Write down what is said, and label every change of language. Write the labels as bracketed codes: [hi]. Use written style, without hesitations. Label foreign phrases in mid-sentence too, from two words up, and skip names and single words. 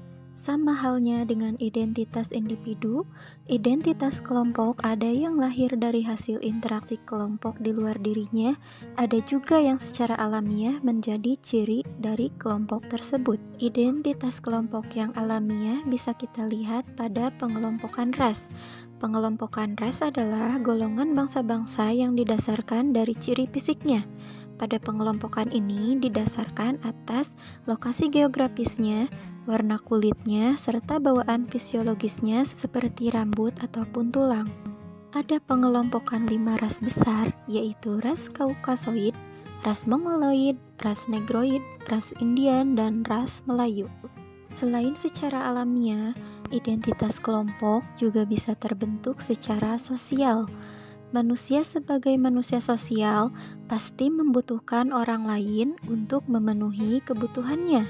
[id] Sama halnya dengan identitas individu, identitas kelompok ada yang lahir dari hasil interaksi kelompok di luar dirinya, ada juga yang secara alamiah menjadi ciri dari kelompok tersebut. Identitas kelompok yang alamiah bisa kita lihat pada pengelompokan ras. Pengelompokan ras adalah golongan bangsa-bangsa yang didasarkan dari ciri fisiknya. Pada pengelompokan ini didasarkan atas lokasi geografisnya, warna kulitnya, serta bawaan fisiologisnya seperti rambut ataupun tulang. Ada pengelompokan 5 ras besar, yaitu ras Kaukasoid, ras Mongoloid, ras Negroid, ras Indian, dan ras Melayu. Selain secara alamiah, identitas kelompok juga bisa terbentuk secara sosial. Manusia sebagai manusia sosial pasti membutuhkan orang lain untuk memenuhi kebutuhannya.